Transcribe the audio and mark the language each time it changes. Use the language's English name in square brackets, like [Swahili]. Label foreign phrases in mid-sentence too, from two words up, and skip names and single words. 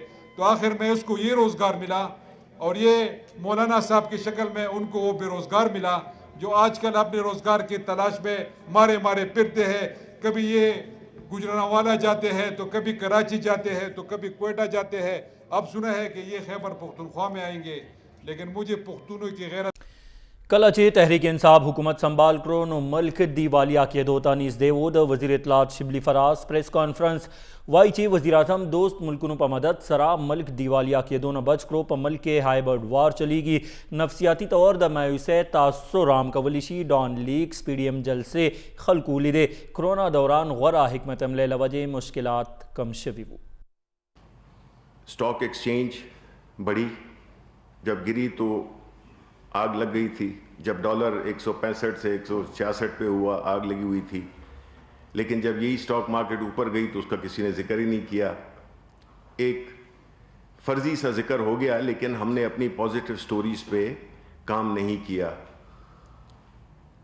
[Urdu] تو آخر میں اس کو یہ روزگار ملا، اور یہ مولانا صاحب کی شکل میں ان کو وہ بے روزگار ملا جو آج کل اپنے روزگار کی تلاش میں مارے پھرتے ہیں. کبھی یہ گجرانوالہ جاتے ہیں تو کبھی کراچی جاتے ہیں تو کبھی کوئٹہ جاتے ہیں. اب سنا ہے کہ یہ خیبر پختونخوا میں آئیں گے، لیکن مجھے پختونوں کی غیرت [Pashto] کله چې تحریک انصاف حکومت سنبال کړو نو ملک دیوالیا کېدو ته نږدې و. د وزیر اطلاعات شبلی فراز [English] press conference [Pashto] وایي چې وزیر اعظم دوست ملکونو په مدد سره ملک دیوالیا کېدو نه بچ کړو. په ملک کې [English] hybrid war [Pashto] چلیږي. نفسیاتي طور د مایوسۍ تاثر عام کولی شي. ډان لیکس PDM جلسې خلکو لیدې. کرونا دوران غوره حکمت عملۍ له وجې مشکلات کم شوي وو. [English] stock exchange [Urdu] بڑی، جب گری تو آگ لگ گئی تھی. جب ڈالر 165 سے 166 پہ ہوا آگ لگی ہوئی تھی. لیکن جب یہی [English] stock market [Urdu] اوپر گئی تو اس کا کسی نے ذکر ہی نہیں کیا. ایک فرضی سا ذکر ہو گیا، لیکن ہم نے اپنی [English] positive stories [Urdu] پہ کام نہیں کیا.